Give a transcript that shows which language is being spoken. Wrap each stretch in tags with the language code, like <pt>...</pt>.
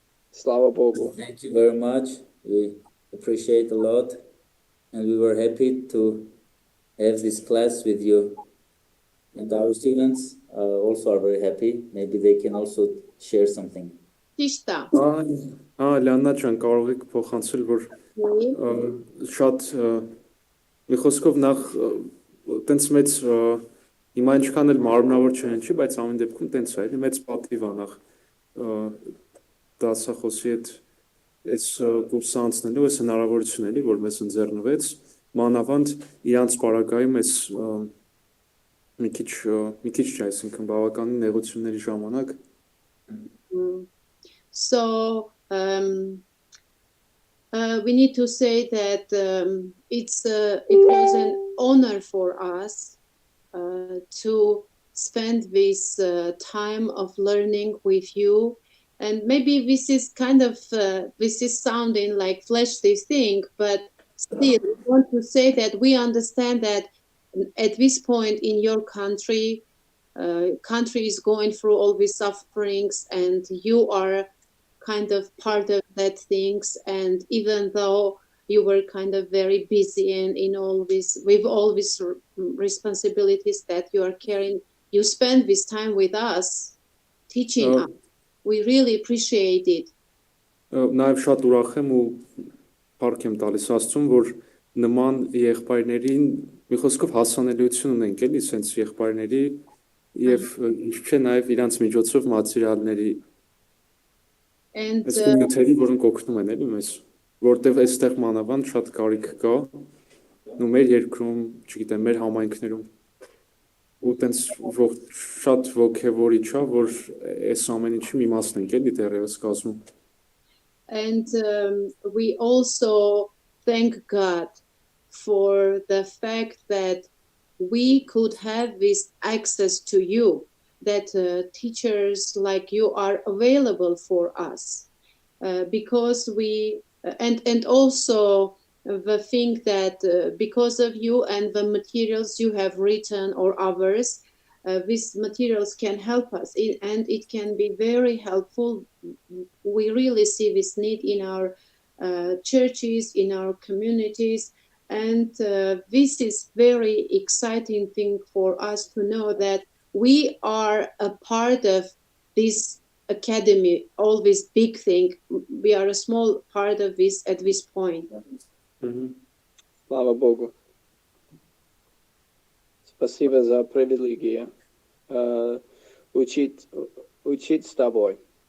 <ru>Slava Bogu.</ru> <en>Thank you very much. We appreciate a lot, and we were happy to have this class with you. And our students also are very happy. Maybe they can also share something.</en> <hy>Ճիշտ է։ Լիաննա ջան, կարող եք փոխանցել, որ շատ մի խոսքով նախ տենց մեծ հիմա ինչքան էլ մարմնավոր չեն չի, բայց ամեն դեպքում տենց է, էլի մեծ պատիվ է նախ դասախոսի հետ այս կուրսը անցնելու, այս հնարավորություն էլի, որ մեզ ընձեռնվեց, մանավանդ իրանց պարագայում այս մի քիչ չէ, այսինքն բավականին նեղությունների ժամանակ</hy> <en>So we need to say that it was an honor for us to spend this time of learning with you. And maybe this is kind of, this is sounding like fleshly thing, but still we want to say that we understand that at this point in your country is going through all these sufferings, and you are kind of part of that things. And even though you were kind of very busy and in all this, with all these responsibilities that you are carrying, you spend this time with us, teaching us. We really appreciate it.</en> <hy>Նաև շատ ուրախ եմ ու փառք եմ տալիս Աստծուն, որ նման եղբայրներին մի խոսքով հասանելիություն ունենք էլի, սենց եղբայրների եւ ինչ չէ նաև իրանց միջոցով մատերիալների այս նյութերի, որոնք օգնում են էլի մեզ, որտեղ այստեղ մանավանդ շատ կարիք կա ու մեր երկրում, չգիտեմ, մեր համայնքներում ու տենց շատ ոգևորիչ է, որ այս ամեն ինչի մի մասն ենք էլի դեռևս կազմում.</hy> <en>And we also thank God for the fact that we could have this access to you, that teachers like you are available for us, because we, and also the thing that because of you and the materials you have written or others, these materials can help us, and it can be very helpful. We really see this need in our churches, in our communities, and this is very exciting thing for us to know that we are a part of this academy, all this big thing. We are a small part of this at this point.</en> <ru>Slava Bogu. Спасибо за привилегию учить с тобой.</ru>